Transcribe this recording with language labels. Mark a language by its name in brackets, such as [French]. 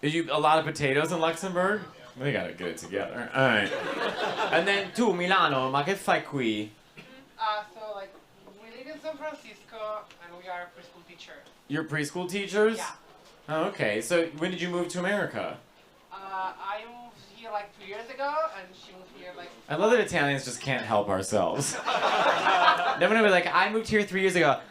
[English] A lot of potatoes in Luxembourg? We gotta get it together. All right. And then [Italian] tu, Milano, ma che fai qui? [English] So like we live in San Francisco and we are preschool teachers. You're preschool teachers? Yeah. Oh, okay. So when did you move to America? I moved here like 2 years ago and she moved here like... I love that Italians just can't help ourselves. They're gonna be like, I moved here 3 years ago.